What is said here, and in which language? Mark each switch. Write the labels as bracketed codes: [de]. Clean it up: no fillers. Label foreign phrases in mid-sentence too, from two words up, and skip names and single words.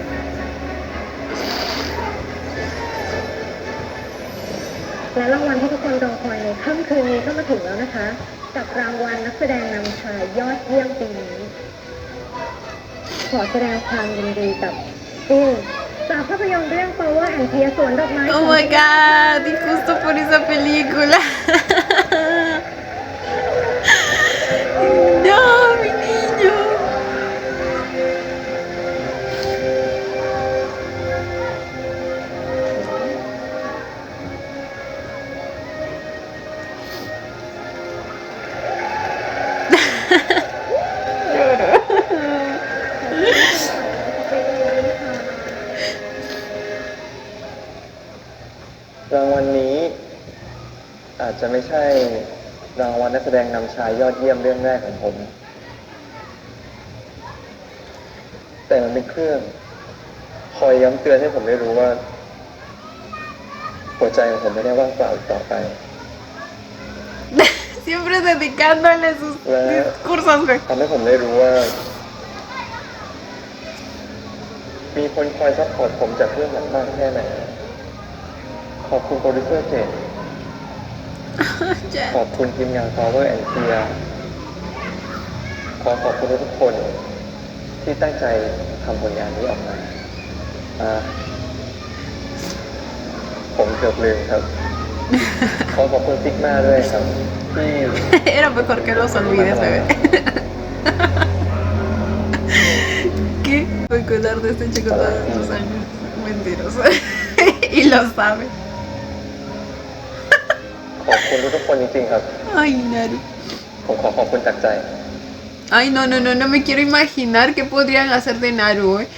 [th] และรางวัลที่ทุกคนรอคอยในค่ำคืนนี้ก็มาถึงแล้วนะคะ กับรางวัลนักแสดงนำชายยอดเยี่ยมปีนี้ขอแสดงความยินดีกับจากภาพยนตร์เรื่อง Power and Tears สวนดอกไม้ [en] Oh my god, [es] y justo por esa película. No, mi niño. Lloro. [th] รางวัลนี้อาจจะไม่ใช่รางวัลนักแสดงนำชายยอดเยี่ยมเรื่องแรกของผม แต่มันเป็นเครื่องคอยย้ำเตือนให้ผมได้รู้ว่า หัวใจของผมไม่ได้ว่างเปล่าอีกต่อไป [es] Siempre dedicándole sus discursos, güey. [th] ทำให้ผมได้รู้ว่า มีคนคอยซัพพอร์ตผมจากเรื่องหลังมากแค่ไหน ขอบคุณโปรดิวเซอร์เจน [es] Ya. [th] ขอบคุณทีมงาน Power and Tears ขอบคุณทุกคนที่ตั้งใจทำผลงานนี้ออกมาผมเกือบลืมครับ ขอบคุณซิกมาด้วยครับที่ [es] Era mejor que los olvides, bebé. ¿Qué? Voy a acordar de este chico todos estos años. Mentiroso. Y lo sabe. [th] ขอบคุณทุกคนจริงๆครับ [es] Ay, Naru. [th] ผมขอบคุณจากใจ [es] Ay, no, no, no, no me quiero imaginar qué podrían hacer de Naru, ¿eh?